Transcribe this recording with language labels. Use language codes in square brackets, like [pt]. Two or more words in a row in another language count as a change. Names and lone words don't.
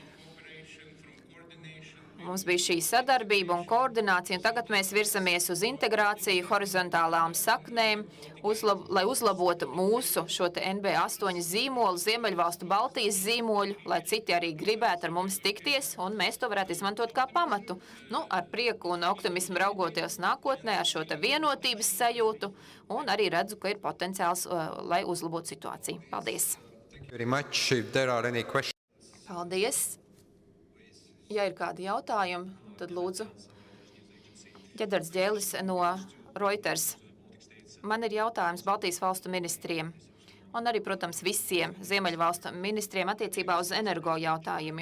[lv] Mums bija šī sadarbība un koordinācija, un tagad mēs virzamies uz integrāciju, horizontālām saknēm, lai uzlabotu mūsu šo te NB8 zīmolu, Ziemeļvalstu Baltijas zīmoļu, lai citi arī gribētu ar mums tikties, un mēs to varētu izmantot kā pamatu. Nu, ar prieku un optimismu raugoties nākotnē, ar šo te vienotības sajūtu, un arī redzu, ka ir potenciāls, lai uzlabotu situāciju. Paldies! [en] Very much. If there are any questions. [lv] Paldies! Ja ir kādi jautājumi, tad lūdzu. Ģedards Ģēlis no Reuters. Man ir jautājums Baltijas valstu ministriem un arī, protams, visiem Ziemeļvalstu ministriem attiecībā uz energo jautājumiem.